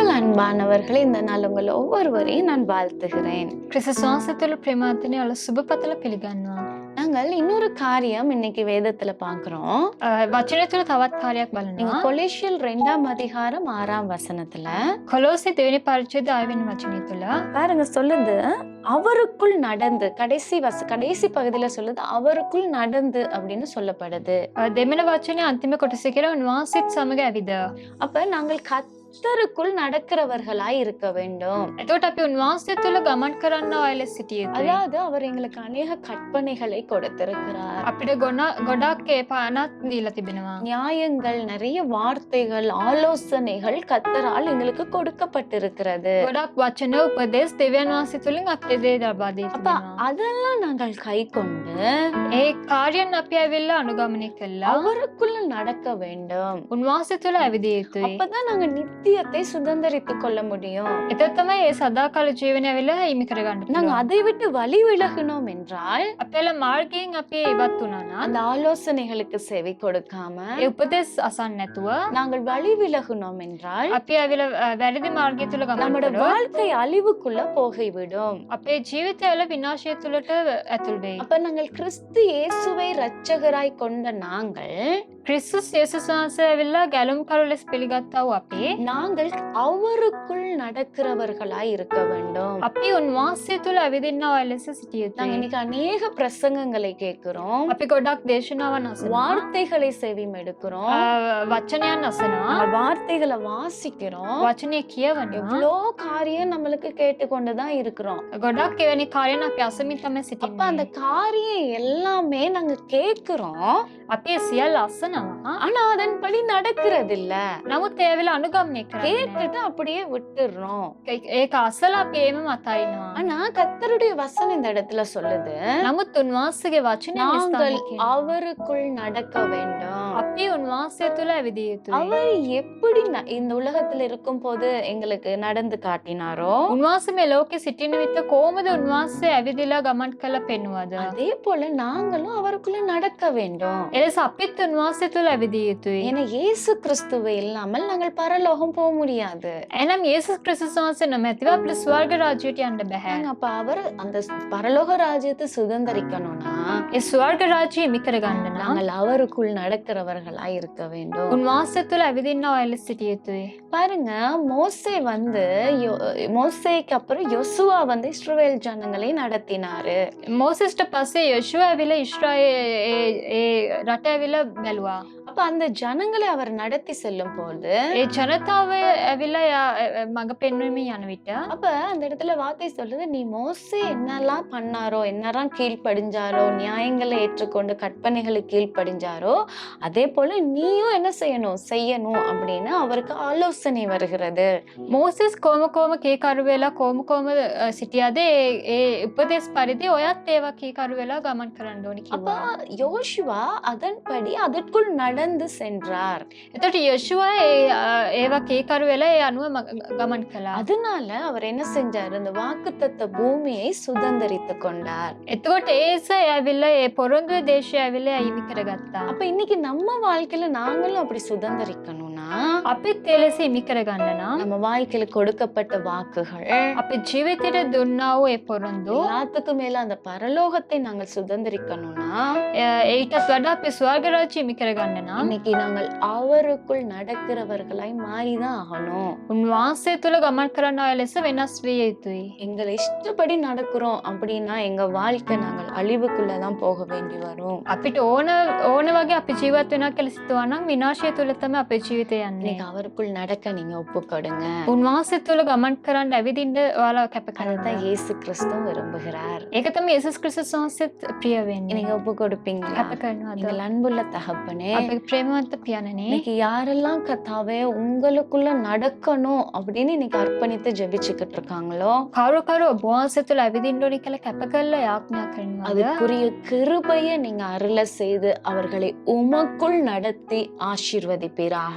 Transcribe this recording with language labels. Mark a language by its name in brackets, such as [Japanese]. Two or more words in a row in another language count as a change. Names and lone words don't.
[Tamil] அன்பானவர்களே, இந்த நாள் உங்கள் ஒவ்வொருவரையும் நான் வாழ்த்துகிறேன். [Sinhala] ක්‍රිස්තුස් වහන්සේ තුළ ප්‍රේමාවතනය වල සුබපතල පිළිගන්නවා. [Tamil] நாங்கள் இன்னொரு காரியம் இன்னைக்கு வேதத்துல பார்க்கிறோம். [Sinhala] වචනය තුළ තවත් කාර්යයක් [Tamil] நீங்க [Sinhala] බලනවා. [Tamil] கொலேசியல் 2ஆம் அதிகாரம் 6ஆம் வசனத்துல [Sinhala] කොලොස්සේ දෙවෙනි පරිච්ඡේද 6 වෙනි වචනය තුළ [Tamil] பாருங்க, சொல்லுது அவருக்குள் நடந்து. கடைசி பகுதியில சொல்லுது அவருக்குள் நடந்து அப்படின்னு சொல்லப்படுது. [Sinhala] දෙමන වචනේ අන්තිම කොටස කියලා උන්වහන්සේත් සමග ඇවිද. [Tamil] அப்ப நாங்கள் கர்த்தருக்குள் நடக்கிறவர்களாய் இருக்க வேண்டும். [Sinhala] එතකොට අපි උන්වහන්සේ තුළ ගමන් කරන්න ආයල සිටිය යුතුයි. [Tamil] அதாவது அவர் எங்களுக்கு அநேக கற்பனைகளை கொடுத்திருக்கிறார். [Sinhala] අපිට ගොඩක් ඒ පානක් දීලා තිබෙනවා. [Tamil] நியாயங்கள், நிறைய வார்த்தைகள், ஆலோசனைகள் கர்த்தரால் எங்களுக்கு கொடுக்கப்பட்டிருக்கிறது. [Sinhala] ගොඩක් වචන උපදේශ දෙවියන් වහන්සේ තුළින් අපිට ලබා දී [Tamil] அப்ப [Sinhala] තිබෙනවා. [Tamil] அதெல்லாம் நாங்கள் கை கொண்டு [Sinhala] ඒ කාර්යයන් අපි ඇවිල්ලා අනුගමනය කළා. [Tamil] அவருக்குள்ள நடக்க வேண்டும். [Sinhala] උන්වහන්සේ තුළ ඇවිදිය යුතුයි. [Tamil] அப்பதான் நாங்க நித்தியத்தை சுதந்தரித்துக் கொள்ள முடியும். [Sinhala] එතකොට තමයි ඒ සදාකාල ජීවනය ඇවිල්ලා හිමි කරගන්න [Tamil] நாங்க [Sinhala] පුළුවන්. [Tamil] அதை விட்டு வழி விலகினோம் என்றால் [Sinhala] අපේල මාර්ගයෙන් අපි ඉවත් වුණා නම් [Tamil] அந்த ஆலோசனைகளுக்கு செவி கொடுக்காம [Sinhala] ඒ උපදෙස් අසන්න නැතුව [Tamil] நாங்கள் வழி விலகினோம் என்றால் [Sinhala] අපි ඇවිල්ලා වැරදි මාර්ගය තුල ගමන් [Tamil] நம்முடைய [Sinhala] කරොත් [Tamil] வாழ்க்கை அழிவுக்குள்ள போய்விடும். [Sinhala] අපේ ජීවිතය වල විනාශය තුලට ඇතුල් වෙයි. [Tamil] அப்ப நாங்கள் கிறிஸ்து இயேசுவை இரட்சகராய் கொண்ட நாங்கள் [Sinhala] ක්‍රිස්තුස් යේසුස් වහන්සේ ඇවිල්ලා ගැලුම් කරු ලෙස පිළිගත්තා වූ අපි [Tamil] நாங்கள் அவருக்குள் நடக்கிறவர்களாய் இருக்க வேண்டும். [Sinhala] අපි උන්වහන්සේ තුල ඇවිදින්නා අය ලෙස සිටිය [Tamil] நாங்க [Sinhala] යුතුයි. [Tamil] இன்னைக்கு அநேக பிரசங்கங்களை கேட்கிறோம், [Sinhala] අපි ගොඩක් දේශනාවන් අසනවා. [Tamil] வார்த்தைகளை செவிமெடுக்கிறோம், [Sinhala] වචනයන් අසනවා. [Tamil] நம்ம வார்த்தைகளை வாசிக்கிறோம். [Sinhala] වචනය කියවනවා. [Tamil] எவ்வளோ காரியம் நம்மளுக்கு கேட்டுக்கொண்டுதான் இருக்கிறோம். [Sinhala] ගොඩක් එවැනි කාර්යයන් අපි අසමින් තමයි [Tamil] அப்ப அந்த [Sinhala] සිටින්නේ. [Tamil] காரியம் எல்லாமே நாங்க கேட்கிறோம், [Sinhala] අපි ඒ සියල්ල අසනවා. [Tamil] ஆனா அதன்படி நடக்கிறது இல்ல. [Sinhala] නමුත් ඒ ඇවිල්ලා අනුගමනය කරන්නේ නැහැ. [Tamil] கேட்டுட்டு அப்படியே விட்டுறோம். [Sinhala] ඒක අසලා අපි ඒම අතාරිනවා. [Tamil] ஆனா கர்த்தருடைய வசனம் இந்த இடத்துல சொல்லுது, [Sinhala] නමුත් උන්වහන්සේගේ වචනය [Tamil] நாங்கள் [Sinhala] නිස්ථානය [Tamil] அவருக்குள் நடக்க வேண்டும். [Sinhala] අපි උන්වහන්සේ තුළ ඇවිදිය යුතුයි. [Tamil] அவர் எப்படி இந்த உலகத்துல இருக்கும் போது எங்களுக்கு நடந்து காட்டினாரோ [Sinhala] උන්වහන්සේ මේ ලෝකෙ සිටින විට කොහොමද උන්වහන්සේ ඇවිදිලා ගමන් කළ පෙන්වුවද? [Tamil] அதே போல நாங்களும் அவருக்குள்ள நடக்க வேண்டும். [Sinhala] එලෙස අපිත් උන්වහන්සේ තුළ ඇවිදිය යුතුයි. [Tamil] ஏன்னா இயேசு கிறிஸ்துவை இல்லாமல் நாங்கள் பரலோகம் போக முடியாது. [Sinhala] එනම් යේසුස් ක්‍රිස්තුස් වහන්සේ නොමැතිව අපිට ස්වර්ග රාජ්‍යයට යන්න බෑ. [Tamil] நாங்க அப்ப அவர் அந்த பரலோக ராஜ்யத்தை சுதந்தரிக்கணும்னா [Sinhala] ඒ ස්වර්ග රාජ්‍යය හිමි කරගන්න නම් [Tamil] நாங்கள் அவருக்குள் நடக்கிறவர்களாய் இருக்க வேண்டும். [Sinhala] උන්වහන්සේ තුළ ඇවිදින්න අය ලෙස සිටිය යුතුයි. [Tamil] பாருங்க, மோசேக்கு அப்புறம் யோசுவா இஸ்ரவேல் ஜனங்களை நடத்தினாரு. [Sinhala] මෝසෙස්ට පස්සේ යොෂුවා ඇවිල්ලා ඊශ්‍රායෙල් රට ඇවිල්ලා බැලුවා. [Tamil] அப்ப அந்த ஜனங்களை அவர் நடத்தி செல்லும் போது [Sinhala] ඒ ජනතාව ඇවිල්ලා මඟ පෙන්වීමේ යන විට [Tamil] அப்ப அந்த இடத்துல வார்த்தை சொல்லுது, நீ மோசே என்னெல்லாம் பண்ணாரோ, என்னெல்லாம் கீழ்ப்படிஞ்சாரோ, நியாயங்களை ஏற்றுக்கொண்டு கற்பனைகளை கீழ்ப்படிஞ்சாரோ, அதே போல நீயும் என்ன செய்யணும் அப்படின்னு அவருக்கு ஆலோசனை வருகிறது. [Sinhala] මෝසෙස් කොහොම කීකරු වෙලා කොහොම සිටියද ඒ උපදේශ පරිදි ඔයත් ඒවා කීකරු වෙලා ගමන් කරන්න ඕනි [Tamil] அப்ப [Sinhala] කිව්වා. [Tamil] யோசுவா அதன்படி அதற்குள் நடந்து சென்றார். [Sinhala] එතකොට යොෂුවා ඒවා කීකරු වෙලා ඒ අනුව ගමන් කළා. [Tamil] அதனால அவர் என்ன செஞ்சார், இந்த வாக்குத்தத்த பூமியை சுதந்தரித்து கொண்டார். [Sinhala] එතකොට ඒස ඇවිල්ලා ඒ පොරොන්දුවේ දේශය ඇවිල්ලා හිමි කරගත්තා. [Tamil] அப்ப இன்னைக்கு நம்ம வாழ்க்கையில நாங்களும் அப்படி சுதந்தரிக்கணும்னா [Sinhala] අපිත් ඒ ලෙස හිමි කරගන්න නම් [Tamil] நம்ம வாழ்க்கையில கொடுக்கப்பட்ட வாக்குகள் [Sinhala] අපි ජීවිතයට දුන්නා වූ ඒ පොරොන්දු [Tamil] எல்லாத்துக்கும் மேல அந்த பரலோகத்தை நாங்கள் சுதந்தரிக்கணும்னா [Sinhala] ඊටත් වඩා අපි ස්වර්ග රාජ්‍ය හිමි කරගන්න නම් [Tamil] இன்னைக்கு நாங்கள் அவருக்குள் நடக்கிறவர்களாய் மாறிதான் ஆகணும். [Sinhala] උන්වහන්සේ තුළ ගමන් කරන්න අය ලෙස වෙනස් විය යුතුයි. [Tamil] எங்களை இஷ்டப்படி நடக்கிறோம் அப்படின்னா எங்க வாழ்க்கை நாங்கள் அழிவுக்குள்ளதான் போக வேண்டி வரும். [Sinhala] අපිට ඕන වගේ අපි ජීවත් වෙනවා කියලා සිතුවා නම් විනාශය තුළ තමයි අපේ ජීවිතය යන්නේ. [Tamil] இன்னைக்கு அவருக்குள் நடக்க நீங்க ஒப்புக்கொடுங்க. [Sinhala] උන්වහන්සේ තුළ ගමන් කරන්න ඇවිදින්න ඔයාලා කැප [Tamil] அதுதான் [Sinhala] කරන්න. [Tamil] இயேசு கிறிஸ்து விரும்புகிறார். [Sinhala] ඒක තමයි යේසුස් ක්‍රිස්තුස් වහන්සේත් ප්‍රිය වෙන්නේ. [Tamil] நீங்க ஒப்பு கொடுப்பீங்களா? [Sinhala] කැප කරනවාද? [Tamil] நீங்கள் அன்புள்ள தகப்பனே, [Sinhala] අපේ ප්‍රේමවන්ත පියාණනි, [Tamil] இன்னைக்கு யாரெல்லாம் கர்த்தாவே உங்களுக்குள்ள நடக்கணும் அப்படின்னு இன்னைக்கு அர்ப்பணித்து ஜெபிச்சுக்கிட்டு இருக்காங்களோ [Sinhala] කවුරු ඔබ වහන්සේ තුළ ඇවිදින්න ඕනි කියලා කැප කරලා යාඥා කරනවාද? [Tamil] அதுக்குரிய கிருபையை நீங்க அருள செய்து அவர்களை உமக்குள் நடத்தி ஆசீர்வதிப்பீராக.